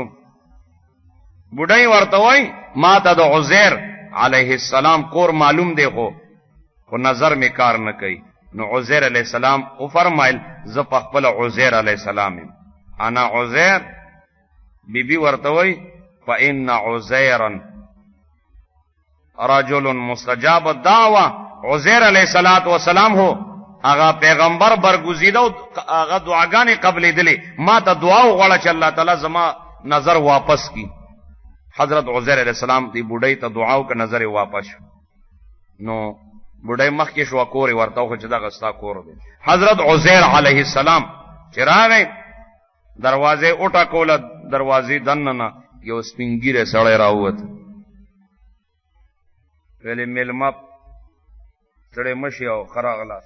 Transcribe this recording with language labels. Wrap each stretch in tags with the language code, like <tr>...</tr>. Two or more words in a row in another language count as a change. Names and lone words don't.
<ps>بوډای ورته وای ما ته د عزیر علیہ السلام کور معلوم دی، خو نظر می کار نه کوي. نو عزیر علیہ السلام او فرمایل ز په خپل عزیر علیہ السلام</ps> <ar>انا عزیر.</ar> <ps>بی ورته وای</ps> <ar>فإن عزیرا رجل مستجاب الدعوه.</ar> <ps>عزیر علیہ السلام هو هغه پیغمبر برگزیده او هغه دعاګانې قبلېدلې، ما ته دعا وغواړه چې الله تعالی زما نظر واپس کی. حضرت عزیر علیہ السلام دی بوډۍ ته دعا وکړه، نظر واپس شو. نو بوډۍ مخکې شو، کور ورته وخت چې دغه ستا کور دی. حضرت عزیر علیہ السلام چې راغی دروازې وټکوله، دروازې دننه یو سپین ږیری سړی راووت. ویلې میلمه سړی مشي او ښه راغلاست.</ps>